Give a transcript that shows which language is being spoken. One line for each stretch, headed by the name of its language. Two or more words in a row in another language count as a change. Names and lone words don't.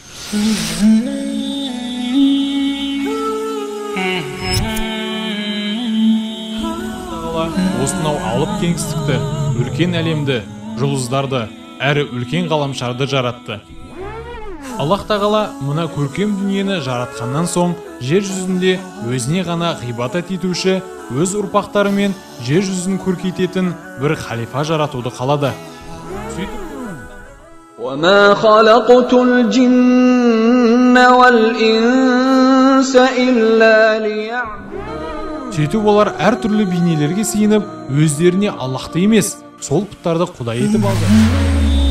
Kazakh: Осынау алып кеңістікті, үлкен әлемді, жұлдыздарды, әрі үлкен ғаламшарды жаратты. Аллах тағала мұна көркем дүниені жаратқаннан соң, жер жүзінде өзіне ғана ғибадат етуші, өз ұрпақтары мен жер жүзін көркейтетін бір халифа жаратуды қалады.
Arabic: وَمَا خَلَقْتُ الْجِنَّ وَالْإِنسَ إِلَّا لِيَعْبُدُونِ.
Kazakh: Сөйтіп олар әртүрлі бейнелерге сиынып, өздеріне Аллахты емес, сол пұттарды құдай етіп алды.